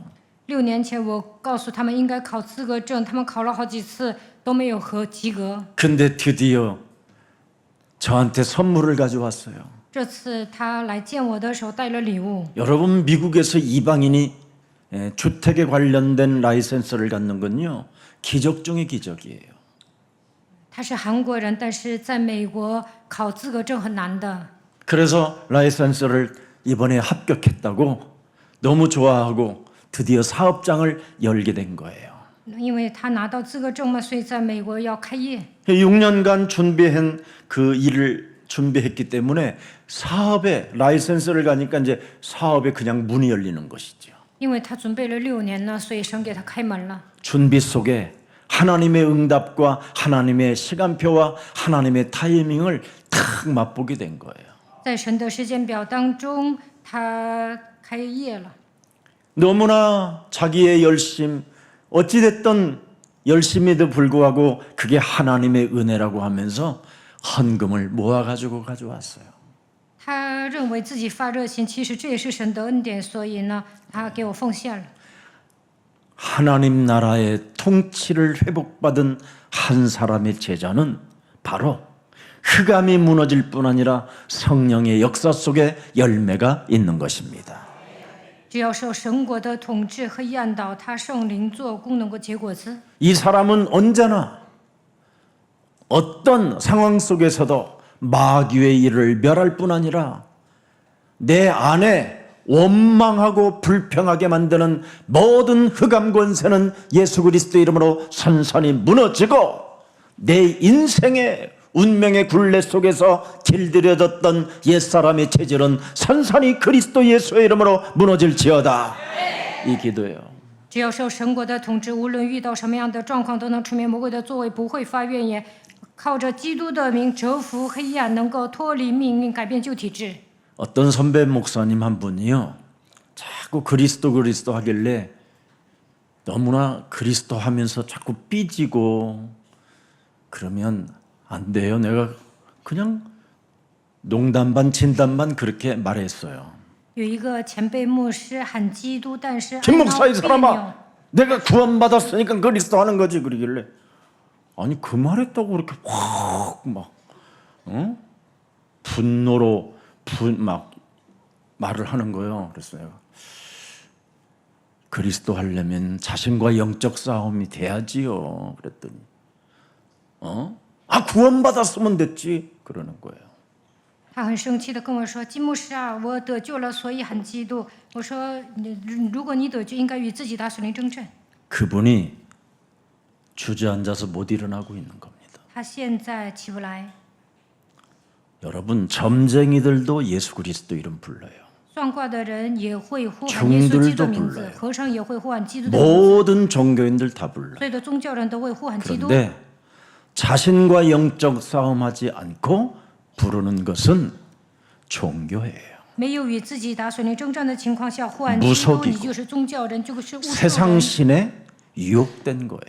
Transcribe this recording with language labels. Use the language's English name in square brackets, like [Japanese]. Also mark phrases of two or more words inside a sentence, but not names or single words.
[Chinese] 6 年前，我告诉他们应该考资格证，他们考了好几次都没有及格。 [Korean] 근데 드디어 저한테 선물을 가져왔어요. [Chinese] 这次他来见我的时候带了礼物。 [Korean] 여러분 미국에서 이방인이 주택에 관련된 라이센스를 갖는 건요. 기적 중의 기적이에요. [Chinese] 他是韩国人，但是在美国考资格证很难的。 [Korean] 그래서 라이센스를 이번에 합격했다고 너무 좋아하고 드디어 사업장을 열게 된 거예요. [Chinese] 因为他拿到资格证嘛，所以在美国要开业。 [Korean] 6년간 준비한 그 일을 준비했기 때문에 사업에 라이센스를 가니까 이제 사업에 그냥 문이 열리는 것이죠. [Chinese] 因为他准备了6年呢，所以神给他开门了。 [Korean] 준비 속에 하나님의 응답과 하나님의 시간표와 하나님의 타이밍을 탁 맛보게 된 거예요. [Chinese] 在神的时间表当中，他开业了。 [Korean] 너무나 자기의 열심, 어찌됐든 열심에도 불구하고 그게 하나님의 은혜라고 하면서 헌금을 모아가지고 가져왔어요. [Chinese] 他认为自己发热心，其实这也是神的恩典，所以呢，他给我奉献了。 [Korean] 하나님 나라의 통치를 회복받은 한 사람의 제자는 바로 흑암이 무너질 뿐 아니라 성령의 역사 속에 열매가 있는 것입니다. [Chinese] 只要受神国的统治，黑暗倒塌，圣灵做工，能够结果子。 [Korean] 이 사람은 언제나 어떤 상황 속에서도 마귀의 일을 멸할 뿐 아니라 내 안에 원망하고 불평하게 만드는 모든 흑암 권세는 예수 그리스도 이름으로 선선히 무너지고 내 인생의 운명의 굴레 속에서 길들여졌던 옛사람의 체질은 선선히 그리스도 예수의 이름으로 무너질지어다. 이 기도예요. [Chinese] 只要受神国的统治，无论遇到什么样的状况，都能出面魔鬼的作为，不会发怨言，靠着基督的名折服黑暗，能够脱离命运，改变旧体制。 [Korean] 어떤 선배 목사님 한 분이요. 자꾸 그리스도 하길래 너무나 그리스도 하면서 자꾸 삐지고 그러면 안 돼요. 내가 그냥 농담 반 진담 반 그렇게 말했어요. [Chinese] 有一个前辈牧师喊基督，但是 [Korean] 김 [Chinese] 爱闹 [Korean] 목사 이 [Chinese] 别扭。 [Korean] 사람아, 내가 구원받았으니까 그리스도 하는 거지 그러길래 아니 그 말했다고 그렇게 확 막 분노로 막 말을 하는 거예요. 그래서 내가 그리스도 하려면 자신과 영적 싸움이 돼야지요. 그랬더니 구원받았으면 됐지 그러는 거예요. [Chinese] 他很生气的跟我说：“金牧师啊，我得救了，所以很嫉妒。” 我说：“如果你得救，应该与自己打属灵争战。” [Korean] 그분이 주저앉아서 못 일어나고 있는 겁니다. [Chinese] 他现在起不来。 [Korean] 여러분 점쟁이들도 예수 그리스도 이름 불러요. [Chinese] 算卦的人也会呼喊耶稣基督的名字，和尚也会呼喊基督的名字， [Korean] 모든 종교인들 다 불러요. [Chinese] 所有的宗教人都会呼喊基督。 [Korean] 그런데 자신과 영적 싸움하지 않고 부르는 것은 종교예요. [Chinese] 没有与自己打属灵争战的情况下呼喊基 [Korean] 무속이고 [Chinese] 督，你就是宗教人，就是巫术 [Korean] 세상 [Chinese] 人， [Korean] 신에 유혹된 거예요.